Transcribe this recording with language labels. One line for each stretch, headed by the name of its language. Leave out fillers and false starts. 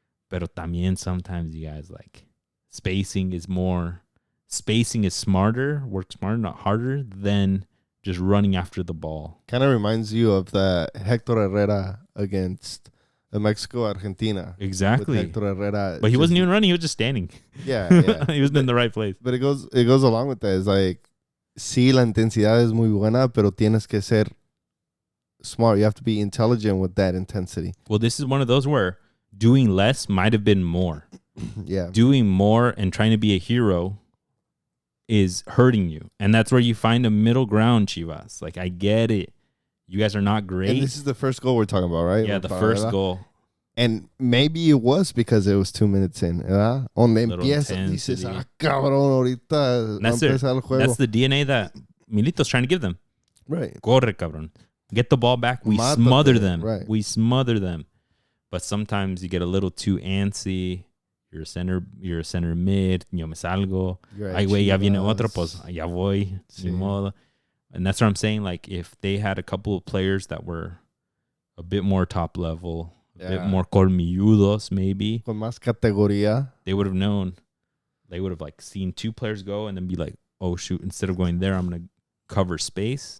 Spanish: Pero también
English: sometimes you guys, like, spacing is smarter, work smarter, not harder than just running after the ball. Kind of reminds you of the Hector Herrera against the Mexico-Argentina. Exactly. Hector Herrera. But he wasn't even running. He was just standing. Yeah. He wasn't in the right place. But it goes along with that. It's like,
Spanish: sí, la intensidad es muy buena, pero tienes que ser
English: smart. You have to be intelligent with that intensity. Well, this is one of those where doing less might have been more. Yeah. Doing more and trying to be a hero is hurting you. And that's where you find a middle ground, Chivas. Like, I get it. You guys are not great. And this is the first goal we're talking about, right? Yeah, the first goal. And maybe it was because it was 2 minutes in, ¿verdad?
Spanish: Donde empieza, dices, cabrón, ahorita va a empezar el juego.
English: That's the DNA that Milito's trying to give them. Right.
Spanish: Corre, cabrón.
English: Get the ball back. We smother them. Right. We smother them. But sometimes you get a little too antsy. You're a center mid.
Spanish: Yo me salgo. Ay, güey, ya viene otro, pues ya voy. Sí. Ni modo.
English: And that's what I'm saying. Like, if they had a couple of players that were a bit more top level, a bit more colmilludos, maybe.
Spanish: Con más categoría.
English: They would have known. They would have, like, seen two players go and then be like, oh, shoot, instead of going there, I'm going to cover space.